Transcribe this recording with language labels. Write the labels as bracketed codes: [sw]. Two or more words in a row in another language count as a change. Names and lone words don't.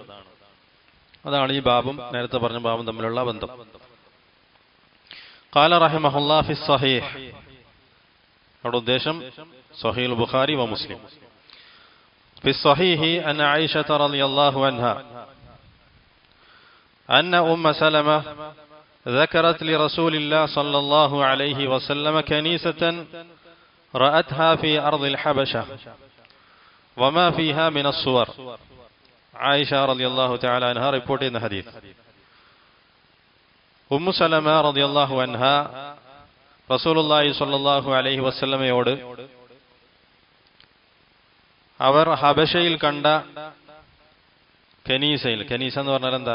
[ml] അതാണ് ഈ ബാബും നേരത്തെ പറഞ്ഞ ബാബും തമ്മിലുള്ള ബന്ധം. [ar] قال رحمه الله في صحيح, [ml] അവിടെ ഉദ്ദേശം സ്വഹീഹുൽ ബുഖാരി വ മുസ്ലിം. [ar] في صحيح عن عائشة رضي الله عنها أن أم سلمة ذكرت لرسول الله صلى الله عليه وسلم كنيسة رأتها في أرض الحبشة وما فيها من الصور. [ml] ആയിഷ [ar] رضي الله تعالى عنها [ml] റിപ്പോർട്ട് ചെയ്യുന്ന ഹദീസ്. ഉമ്മു സലമ [ar] رضي الله عنها رسول الله صلى الله عليه وسلم [ml] അവർ ഹബശയിൽ കണ്ട കനീസയിൽ, കനീസ എന്ന് പറഞ്ഞാൽ എന്താ?